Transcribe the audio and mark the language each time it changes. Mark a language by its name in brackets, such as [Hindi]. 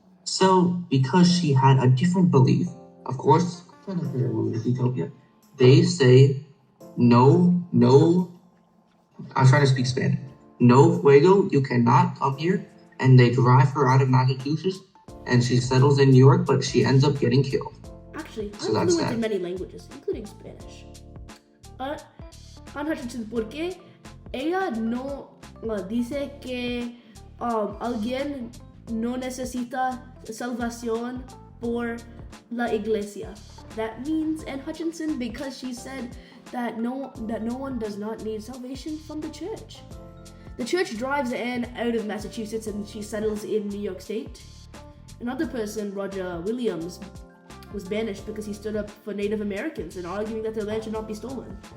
[English] So, because she had a different belief, of course, utopia, they say no, I'm trying to speak Spanish. [Spanish] No fuego, [English] you cannot come here. And they drive her out of Massachusetts, and she settles in New York, but she ends up getting killed. Actually, I'm fluent in many languages, including Spanish. [Spanish] Anne Hutchinson, porque ella no dice que alguien no necesita salvación por la iglesia. [English] That means Anne Hutchinson, because she said that no one does not need salvation from the church. The church drives Anne out of Massachusetts and she settles in New York State. Another person, Roger Williams, was banished because he stood up for Native Americans and arguing that their land should not be stolen.